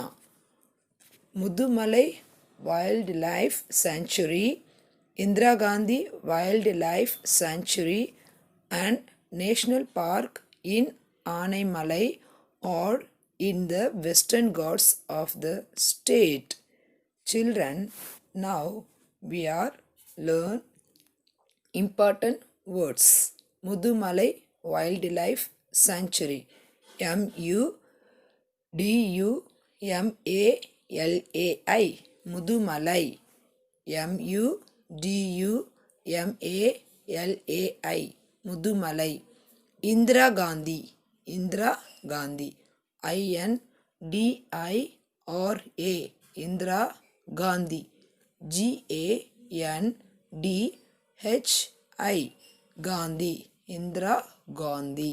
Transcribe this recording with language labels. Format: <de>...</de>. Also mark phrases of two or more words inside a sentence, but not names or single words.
<en>Mudumalai Wildlife Sanctuary, Indira Gandhi Wildlife Sanctuary and National Park in Anaimalai are in the Western Ghats of the state. Children, now we are learn important words. Mudumalai Wildlife Sanctuary, M-U-D-U-M-A-L-A-I, Mudumalai, M-U-D-U-M-A-L-A-I, Mudumalai. Indira Gandhi, Indira Gandhi, I-N-D-I-R-A, Indira Gandhi, G-A-N-D-H-I, Gandhi, Indira Gandhi.</en>